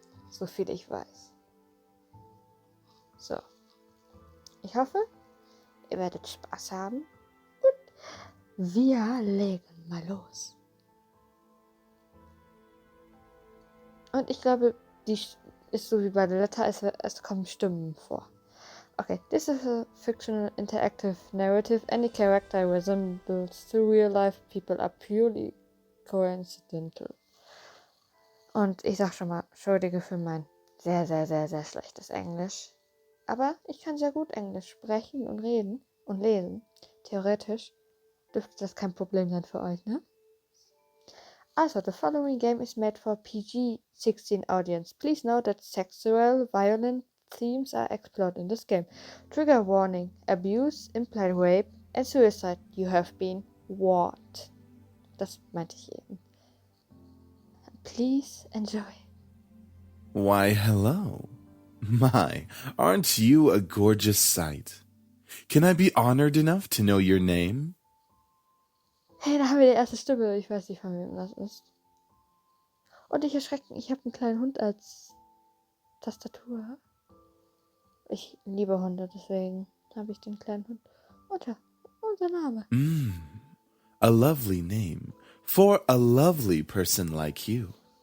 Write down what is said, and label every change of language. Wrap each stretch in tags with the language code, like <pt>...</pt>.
<de>So viel ich weiß. So. Ich hoffe, ihr werdet Spaß haben. Und wir legen mal los. Und ich glaube, die ist so wie bei der Letter, es kommen Stimmen vor.</de> <en>Okay, this is a fictional interactive narrative. Any character resembles to real-life people are purely coincidental.</en> <de>Und ich sag schon mal, entschuldige für mein sehr, sehr, sehr, sehr schlechtes Englisch. Aber ich kann sehr gut Englisch sprechen und reden und lesen. Theoretisch dürfte das kein Problem sein für euch, ne?</de> <en>Also, the following game is made for PG-16 audience. Please note that sexual, violent themes are explored in this game. Trigger warning, abuse, implied rape and suicide. You have been warned.</en> <de>Das meinte ich eben.</de> <en>Please enjoy. Why, hello. My, aren't you a gorgeous sight? Can I be honored enough to know your name?</en> <de>Hey, da haben wir die erste Stimme. Ich weiß nicht, von wem das ist. Und ich erschrecken, ich habe einen kleinen Hund als Tastatur. Ich liebe Hunde, deswegen habe ich den kleinen Hund. Und ja, unser Name.</de> <en>A lovely name for a lovely person like you.</en>